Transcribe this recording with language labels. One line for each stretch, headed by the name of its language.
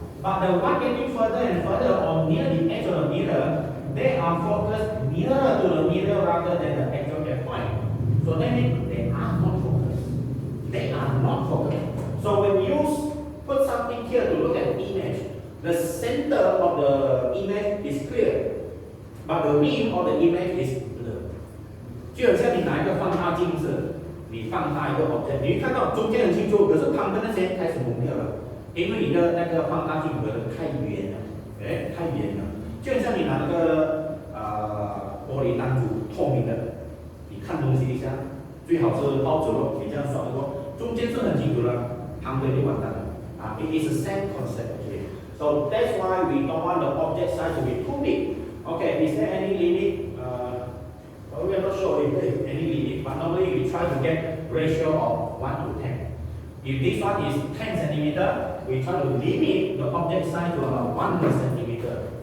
English: But the one getting further and further or near the edge of the mirror, they are focused nearer to the mirror rather than the actual F point. So that means they are not focused. They are not focused. So when you put something here to look at the image, the center of the image is clear, but the rim of the image is blurred.
Chinese: 就好像你拿一个放大镜子，你放大一个 object， 你会看到中间很清楚，可是旁边那些开始蒙掉了，因为你的那个放大镜可能太远了，太远了。就好像你拿那个玻璃弹珠，透明的，你看东西一下，最好是包着咯，你这样扫过，中间是很清楚的，旁边就完蛋了。
English: It is the same concept actually. So that's why we don't want the object size to be too big. Okay, is there any limit? Well, we are not sure if there is any limit, but normally we try to get ratio of 1 to 10. If this one is 10 centimeter, we try to limit the object size to about 1 centimeter.